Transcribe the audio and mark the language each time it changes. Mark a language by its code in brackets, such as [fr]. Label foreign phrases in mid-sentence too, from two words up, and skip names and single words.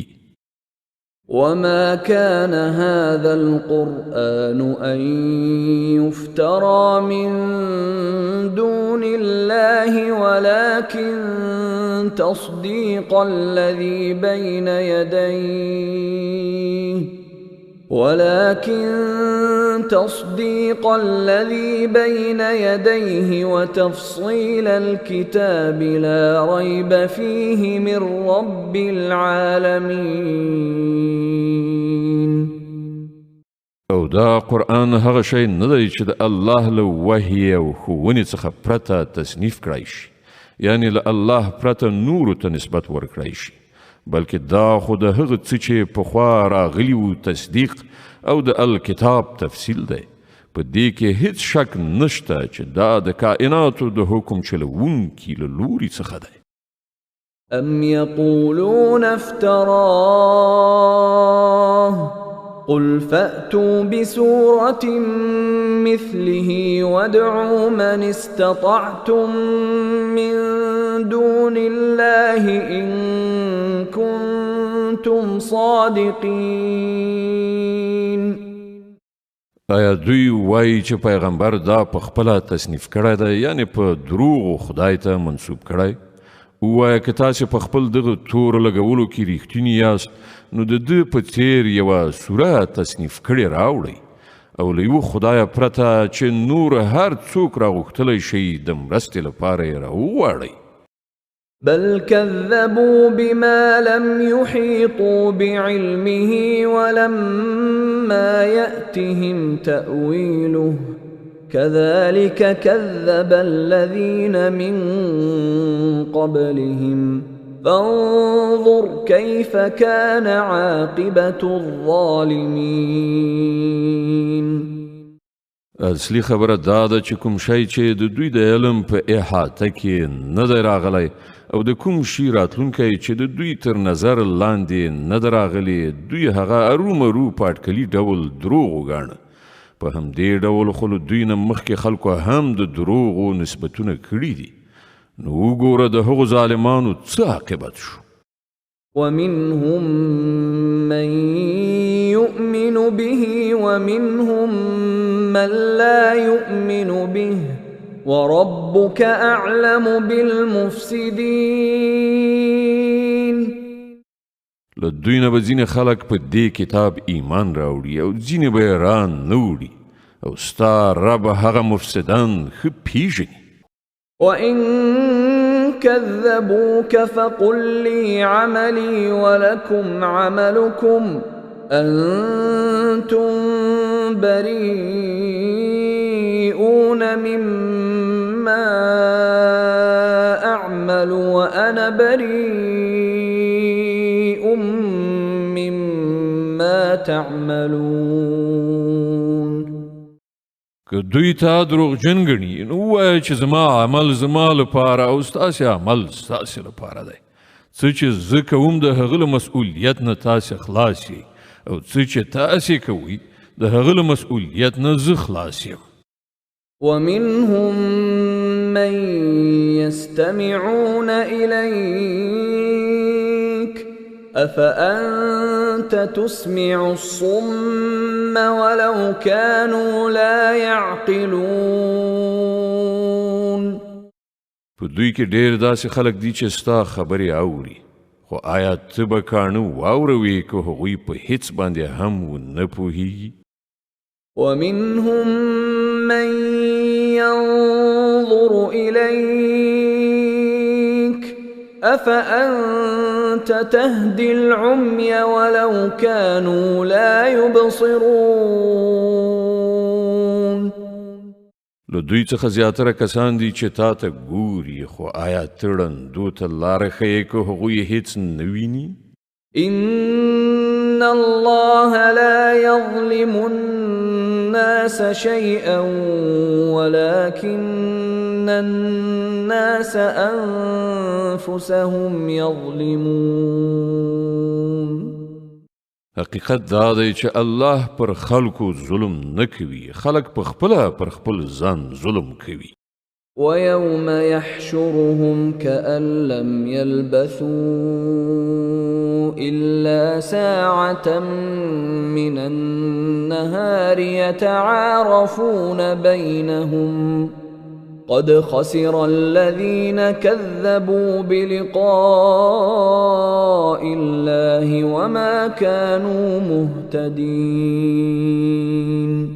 [ar] وما كان هذا القرآن أن يفترى من دون الله ولكن تصديق الذي بين يديه وتفصيل الكتاب لا ريب فيه من رب العالمين [ps] او دا قرآن هغه شی نه دی چې د الله له وحی او ښوونې څخه پرته تصنیف کړی شي، یعنی له الله پرته نورو ته نسبت ورکړی شي، بلکې دا خو د هغه څه چې پخوا راغلي وو تصدیق او د الکتاب تفصیل دی. په دې کې هیڅ شک نشته چې دا د کائناتو د حکم چلوونکي له لوري څخه دی. [ar] أم يقولون افتراه قل فأتوا بسورة مثله وادعوا من استطعتم من دون الله إن كنتم صادقين. [ps] آیا دوی وایي چې پیغمبر دا په خپله تصنیف کړی دی، یعنی په دروغو خدای ته منسوب کړی؟ ووایه که تاسې په خپل دغه تور لګولو کې ریښتیني یاست، نو د ده په څیر یوه سوره تصنیف کړې راوړئ او له یوه خدایه پرته چې نور هر څوک راغوښتلی شي د مرستې لپاره یې راوغواړئ. [ar] بل كذبوا بما لم يحيطوا بعلمه ولما يأتهم تأويله كذلك كذب الذين من قبلهم فانظر كيف كان عاقبة الظالمين. [ps] اصلي خبره دا ده چې کوم شی چې د دوی د علم په احاطه کې نه دی راغلی او د کوم شي راتلونکی چې د دوی تر نظر لاندې نه دی راغلی، دوی هغه ارومرو په اټکلي ډول دروغ وګاڼه. په همدې ډول خو له دوی نه مخکې خلکو هم د دروغو نسبتونه کړي دي. نو وګوره د هغو ظالمانو څه عاقبت شو. [ar] ومنهم من يؤمن به ومنهم من لا يؤمن به وربك أعلم بالمفسدين. [ps] له دوی نه به ځینې خلک په دې کتاب ایمان راوړي او ځینې به یې ران نه وړي، او ستا رب هغه مفسدان ښه پیژني. [ar] وإن كذبوك فقل لي عملي ولكم عملكم أنتم بريئون مما أعمل وأنا بريء مما تعملون. [ps] که دوی تا دروغجن ګڼي نو ووایه چې زما عمل زما لپاره او ستاسې عمل ستاسې لپاره دی. څه چې زه کوم د هغه له مسؤلیت نه تاسې خلاص یې، او څه چې تاسې کوئ د هغه له مسؤلیت نه زه خلاص یم. [ar] ومنهم من يستمعون إليك أفأنت تسمع الصم ولو كانوا لا يعقلون. [ps] په دوی کې ډېر داسې خلک دي چې ستا خبرې اوري، خو آیا ته به کاڼه واوروې که هغوی په هیڅ باندې هم ونه پوهیږي؟ [ar] ومنهم من ينظر إليك أفأنت تهدي العمي ولو كانوا لا يبصرون. [ps] له دوی څخه زیاتره کسان دي چې تا ته ګوري، خو آیا ته ړندو ته لاره ښیې که هغوی هیڅ نه ویني؟ [ar] إن الله لا يظلم الناس شيئا ولكن الناس أنفسهم يظلمون. [ps] حقیقت دا دی چې الله پر خلکو ظلم نه کوي، خلک په خپله پر خپل ځان ظلم کوي. [ar] ويوم يحشرهم كأن لم يلبثوا إلا ساعة من النهار يتعارفون بينهم قد خسر الذين كذبوا بلقاء الله وما كانوا مهتدين.